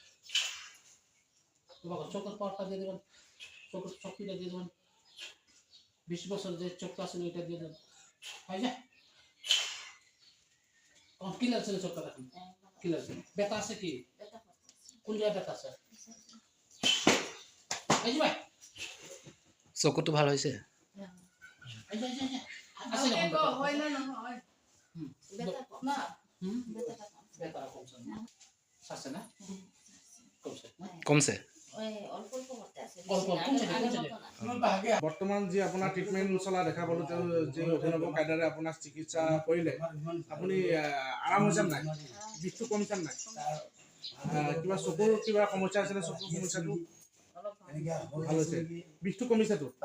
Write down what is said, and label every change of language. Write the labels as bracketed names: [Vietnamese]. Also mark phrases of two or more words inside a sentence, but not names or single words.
[Bangla] তোমাকে চোখের পাওয়ারটা দিয়ে দেবেন চোখের শক্তিটা দিয়ে দেবেন 20 বছর যে চোখটা আছে ওইটা দিয়ে দেবেন হয় না কম কিলার ছিল চোখটা দেখুন কিলার ব্যথা আছে কি কোন জায়গায় ব্যথা আছে এই ভাই [Assamese] চকুটো ভাল হৈছে [Bangla] আছে না হয় না হয় ব্যথা কম না ব্যথা কমছে না আছে না কমছে [Assamese] বৰ্তমান যি আপোনাৰ ট্ৰিটমেণ্ট চলা দেখা পালোঁ, তেওঁ যি অভিনৱ কায়দাৰে আপোনাৰ চিকিৎসা কৰিলে, আপুনি আৰাম হৈছে নাই? বিষটো কমিছে নাই? কিবা চকুৰ কিবা সমস্যা আছিলে? চকুৰ সমস্যাটো ভাল হৈছে, বিষটো কমিছেতো?